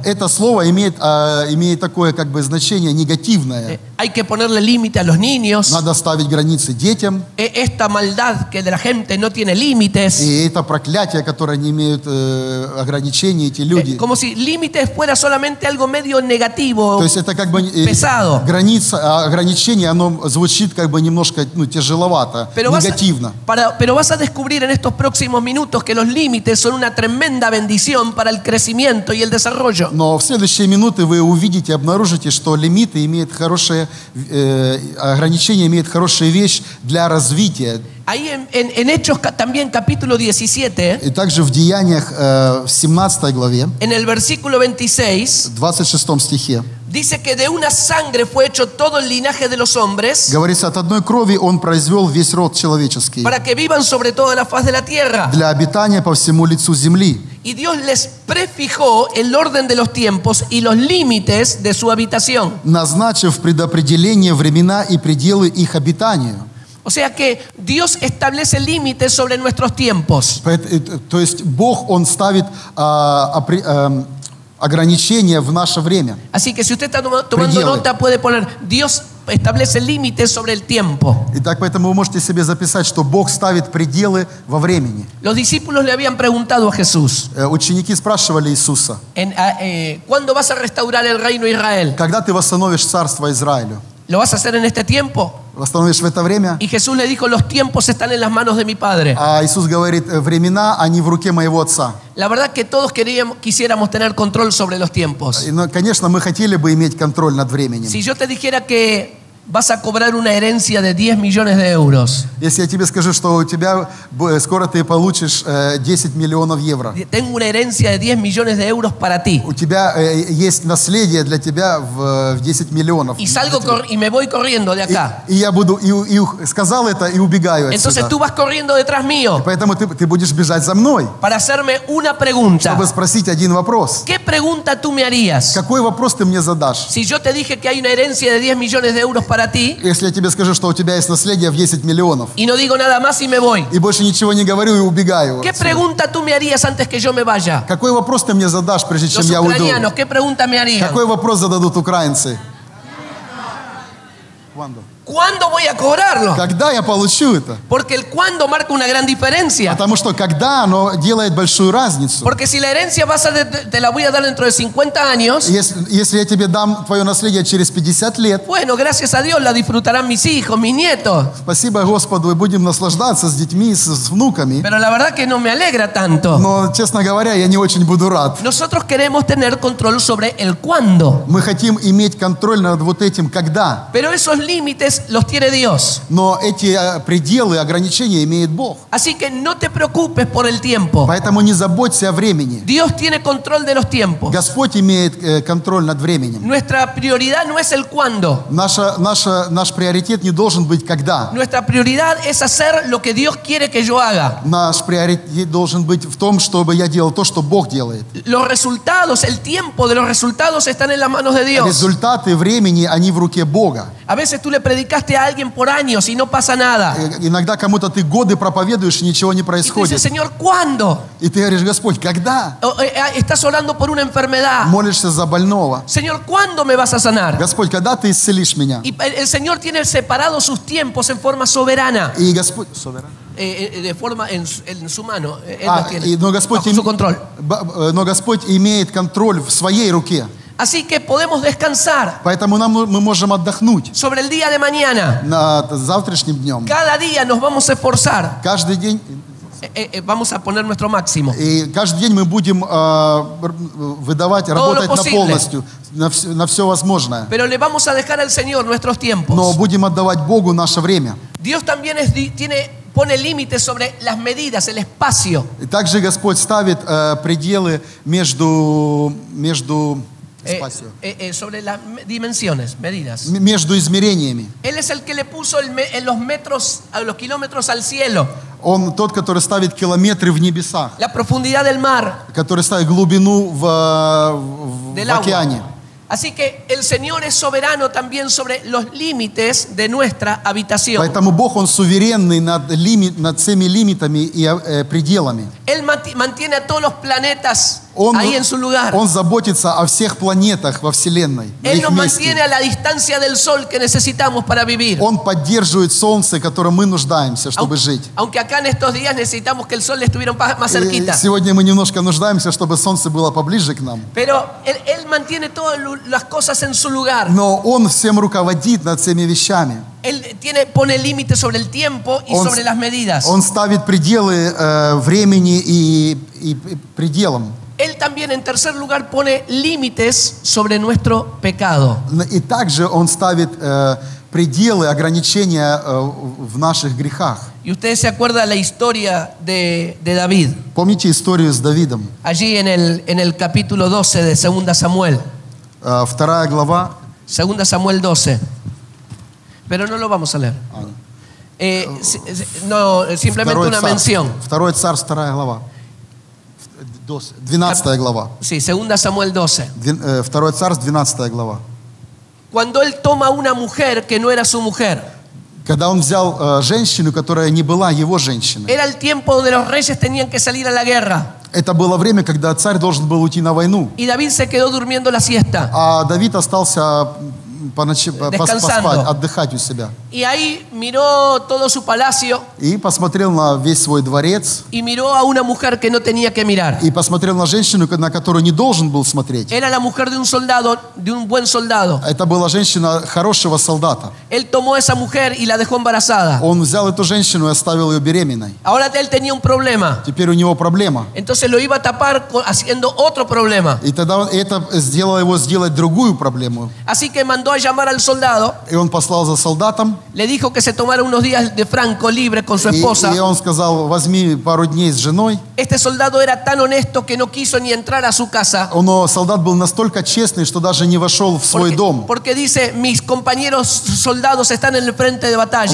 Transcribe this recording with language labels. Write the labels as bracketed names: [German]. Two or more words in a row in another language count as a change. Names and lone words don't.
[Russian] Это слово имеет такое как бы значение негативное. [Spanish] Hay que ponerle límite a los niños. [Russian] Надо ставить границы детям. [Spanish] Esta maldad que de la gente no tiene límites. [Russian] И это проклятие, которое не имеют ограничений, эти люди. [Spanish] Como si límites fuera solamente algo medio negativo, [Russian] То есть это как бы [Spanish] pesado. [Russian] граница, ограничение, оно звучит как бы немножко тяжеловато, негативно. [Spanish] Pero vas a descubrir en estos próximos minutos que los límites son una tremenda bendición para el crecimiento y el desarrollo. [Russian] Но в следующие минуты вы увидите, обнаружите, что лимиты имеют хорошие, ограничения имеют хорошую вещь для развития. [Spanish] Ahí en Hechos también capítulo 17, [Russian] И также в Деяниях в 17 главе, [Spanish] en el versículo 26, [Russian] в 26 стихе, [Spanish] dice que de una sangre fue hecho todo el linaje de los hombres [Russian] говорится, от одной крови Он произвел весь род человеческий [Spanish] para que vivan sobre toda la faz de la tierra. [Russian] для обитания по всему лицу земли. [Spanish] Y Dios les prefijó el orden de los tiempos y los límites de su habitación. [Russian] Назначив предопределение времена и пределы их обитанию. [Spanish] O sea que Dios establece límites sobre nuestros tiempos. [Russian] То есть Бог, Он ставит ограничения в наше время. [Spanish] Así que si usted está tomando nota, puede poner, Dios establece límites sobre el tiempo. [Russian] Итак, поэтому вы можете себе записать, что Бог ставит пределы во времени. [Spanish] Los discípulos le habían preguntado a Jesús, [Russian] Ученики спрашивали Иисуса, [Spanish] ¿cuándo vas a restaurar el reino de Israel? [Russian] когда ты восстановишь царство Израилю? [Spanish] ¿Lo vas a hacer en este tiempo? [Russian] Восстановишь в это время? [Spanish] Y Jesús le dijo, los tiempos están en las manos de mi Padre. [Russian] А Иисус говорит, времена, они в руке моего Отца. [Spanish] La verdad que todos quisiéramos tener control sobre los tiempos. [Russian] Но, конечно, мы хотели бы иметь контроль над временем. [Spanish] Si yo te dijera que vas a cobrar una herencia de 10 millones de euros. [Russian] Если я тебе скажу, что у тебя скоро ты получишь 10 миллионов евро. [Spanish] Tengo una herencia de 10 millones de euros para ti. [Russian] У тебя есть наследие для тебя в 10 миллионов. [Spanish] Y salgo y me voy corriendo de acá. [Russian] И я буду сказал это и убегаю отсюда. [Spanish] Entonces tú vas corriendo detrás mío. [Russian] Поэтому ты будешь бежать за мной. [Spanish] Para hacerme una pregunta. [Russian] Чтобы спросить один вопрос. [Spanish] ¿Qué pregunta tú me harías? [Russian] Какой вопрос ты мне задашь? [Spanish] Si yo te dije que hay una herencia de 10 millones de euros para ti. [Russian] Если я тебе скажу, что у тебя есть наследие в 10 миллионов. [Spanish] Y no digo nada más y me voy. [Russian] И больше ничего не говорю и убегаю. [Spanish] ¿Qué pregunta tú me harías antes que yo me vaya? [Russian] Какой вопрос ты мне задашь, прежде чем я уйду? [Spanish] ¿Qué pregunta me harían? [Russian] Какой вопрос зададут украинцы? [Spanish] ¿Cuándo voy a cobrarlo? [Russian] Когда я получу это? [Spanish] Porque el cuándo marca una gran diferencia. [Russian] Потому что когда оно делает большую разницу. [Spanish] Porque si la herencia te la voy a dar dentro de 50 años. [Russian] Если я тебе дам твое наследие через 50 лет. [Spanish] Bueno, gracias a Dios la disfrutarán mis hijos, mis nietos. [Russian] Спасибо Господу, и будем наслаждаться с детьми, с внуками. [Spanish] Pero la verdad que no me alegra tanto. [Russian] Но, честно говоря, я не очень буду рад. [Spanish] Nosotros queremos tener control sobre el cuándo. [Russian] Мы хотим иметь контроль над вот этим когда. [Spanish] Pero esos límites los tiene Dios. [Russian] Но эти пределы, ограничения имеет Бог. [Spanish] Así que no te preocupes por el tiempo. [Russian] Поэтому не заботься о времени. [Spanish] Dios tiene control de los tiempos. [Russian] Господь имеет контроль над временем. [Spanish] Nuestra prioridad no es el cuándo. [Russian] Наш приоритет не должен быть когда. [Spanish] Nuestra prioridad es hacer lo que Dios quiere que yo haga. [Russian] Наш приоритет должен быть в том, чтобы я делал то, что Бог делает. [Spanish] Los resultados, el tiempo de los resultados están en las manos de Dios. [Russian] Результаты времени, они в руке Бога. [Spanish] A veces tú le predicaste a alguien por años y no pasa nada. [Russian] Иногда кому-то ты годы проповедуешь, и ничего не происходит. [Spanish] Y tú dices, Señor, ¿cuándo? [Russian] И ты говоришь, Господь, когда? [Spanish] Estás orando por una enfermedad. [Russian] Молишься за больного. [Spanish] Señor, ¿cuándo me vas a sanar? [Russian] Господь, когда ты исцелишь меня? [Spanish] Y el Señor tiene separado sus tiempos en forma soberana. [Russian] И Господь, [Spanish] de forma en su mano. Él [Russian] но Господь [Spanish] bajo su control. [Russian] Но Господь имеет контроль в своей руке. [Spanish] Así que podemos descansar [Russian] Поэтому мы можем отдохнуть [Spanish] sobre el día de mañana. [Russian] над завтрашним днем. [Spanish] Cada día nos vamos a esforzar. [Russian] Каждый день, [Spanish] Vamos a poner nuestro máximo. [Russian] и каждый день мы будем выдавать, работать на полностью, на все возможное. [Spanish] Pero le vamos a dejar al Señor nuestros tiempos. [Russian] Но будем отдавать Богу наше время. [Spanish] Dios también pone límites sobre las medidas, el espacio. [Russian] И также Господь ставит пределы между [Spanish] Sobre las dimensiones, medidas. [Russian] между измерениями. [Spanish] Él es el que le puso los metros, los kilómetros al cielo. [Russian] Он тот, который ставит километры в небесах, [Spanish] La profundidad del mar, [Russian] который ставит глубину в [Spanish] del [Russian] океане. [Spanish] agua. Así que el Señor es soberano también sobre los límites de nuestra habitación. [Russian] Поэтому Бог, Он суверенный над всеми лимитами и пределами. [Spanish] Él mantiene a todos los planetas ahí en su lugar. [Russian] Он заботится о всех планетах во Вселенной. [Spanish] Él nos mantiene a la distancia del sol que necesitamos para vivir. [Russian] Он поддерживает солнце, которым мы нуждаемся, чтобы жить. [Spanish] Aunque acá en estos días necesitamos que el sol estuviera más cerquita. [Russian] Сегодня мы немножко нуждаемся, чтобы солнце было поближе к нам. [Spanish] Pero él mantiene todas las cosas en su lugar. [Russian] Но Он всем руководит над всеми вещами. [Spanish] Él pone límites sobre el tiempo y sobre las medidas. [Russian] Он ставит пределы времени и пределам. [Spanish] Él también, en tercer lugar, pone límites sobre nuestro pecado. [Russian] И также Он ставит пределы, ограничения в наших грехах. [Spanish] Y ustedes se acuerdan la historia de David. [Russian] Помните историю с Давидом? [Spanish] Allí en el capítulo 12 de 2 Samuel. [Russian] 2 глава. [Spanish] 2 Samuel 12. Pero no lo vamos a leer. No, simplemente una mención. [Russian] 2 Царств, 2 глава. 12 глава. [Spanish] Sí, 2 Samuel 12. [Russian] 2 Царств, 12 глава. [Spanish] Cuando él toma una mujer que no era su mujer. [Russian] Когда он взял женщину, которая не была его женщиной. [Spanish] Era el tiempo donde los reyes tenían que salir a la guerra. [Russian] Это было время, когда царь должен был уйти на войну. [Spanish] Y David se quedó durmiendo la siesta. [Russian] А Давид остался поспать, отдыхать у себя. [Spanish] Y ahí miró todo su palacio. [Russian] И посмотрел на весь свой дворец. [Spanish] Y miró a una mujer que no tenía que mirar. [Russian] И посмотрел на женщину, на которую не должен был смотреть. [Spanish] Era la mujer de un soldado, de un buen soldado. [Russian] Это была женщина хорошего солдата. [Spanish] Él tomó a esa mujer y la dejó embarazada. [Russian] Он взял эту женщину и оставил ее беременной. [Spanish] Ahora él tenía un problema. [Russian] Теперь у него проблема. [Spanish] Entonces lo iba a tapar haciendo otro problema. [Russian] И тогда это сделало его сделать другую проблему. [Spanish] Así que mandó a llamar al soldado. [Russian] И он послал за солдатом. [Spanish] Le dijo que se tomara unos días de franco libre con su esposa. [Russian] И он сказал: возьми пару дней с женой. [Spanish] Este soldado era tan honesto que no quiso ni entrar a su casa. [Russian] Но солдат был настолько честный, что даже не вошел в свой дом. [Spanish] Porque dice: mis compañeros soldados están en el frente de batalla.